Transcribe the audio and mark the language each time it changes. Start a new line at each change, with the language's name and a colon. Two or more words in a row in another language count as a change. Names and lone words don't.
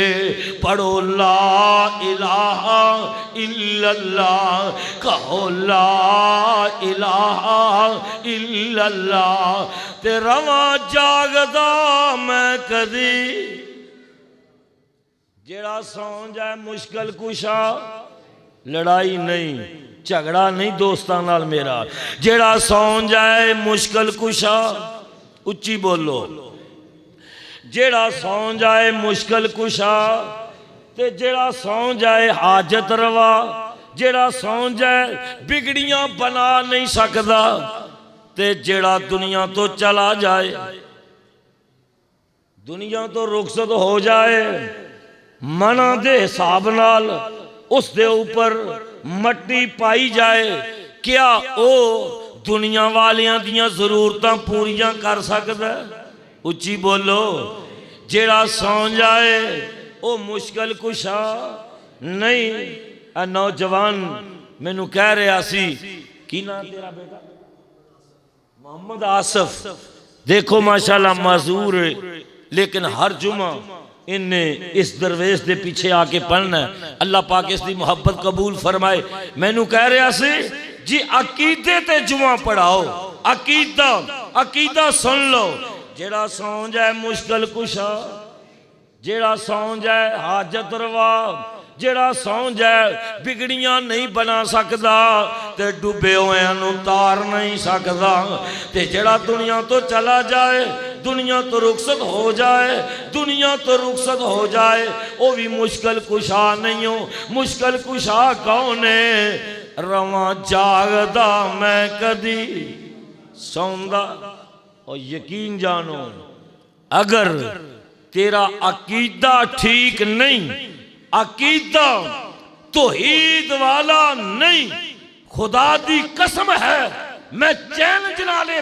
Punjabi: پڑھو
Arabic: لا الہ الا اللہ،
Punjabi: کہو
Arabic: لا الہ الا اللہ،
Punjabi: تے رواں جاگدا میں کدی، جیڑا سون جائے مشکل کشا، لڑائی نہیں جھگڑا نہیں دوستاں نال میرا، جیڑا سون جائے مشکل کشا، اچھی بولو، جیڑا سون جائے مشکل کشا، تے جیڑا سون جائے حاجت روا، جیڑا سون جائے بگڑیاں بنا نہیں سکدا، تے جیڑا دنیا تو چلا جائے، دنیا تو رخصت ہو جائے، منع دے حساب نال اس دے اوپر مٹی پائی جائے، کیا او دنیا والیاں دیاں ضرورتاں پوریاں کر سکتا ہے؟ اچھی بولو، جیڑا سون جائے او مشکل کشا نہیں۔ اے نوجوان میں نو کہہ رہا سی، کی نام تیرا بیٹا؟ محمد آصف، دیکھو ماشاءاللہ معذور ہے، لیکن ہر جمعہ انہیں اس درویش دے پیچھے آکے پڑھنا ہے، اللہ پاک اس دی محبت قبول فرمائے۔ میں نو کہہ رہا سی جی عقیدے تے جمعہ پڑھاؤ، عقیدہ سن لو، جیڑا سون جائے مشکل کشا، جیڑا سون جائے حاجت روا، جیڑا سون جائے بگڑیاں نہیں بنا سکدا، تے ڈوبے ہوئے انو تار نہیں سکدا، تے جیڑا دنیا تو چلا جائے، دنیا تو رخصت ہو جائے، دنیا تو رخصت ہو جائے، وہ بھی مشکل کشا نہیں ہو۔ مشکل کشا کون ہے؟ رواں جاگدا میں کدی سوندا۔ اور یقین جانو اگر تیرا عقیدہ ٹھیک نہیں، عقیدہ توحید والا نہیں، خدا دی قسم ہے میں چیلنج نالے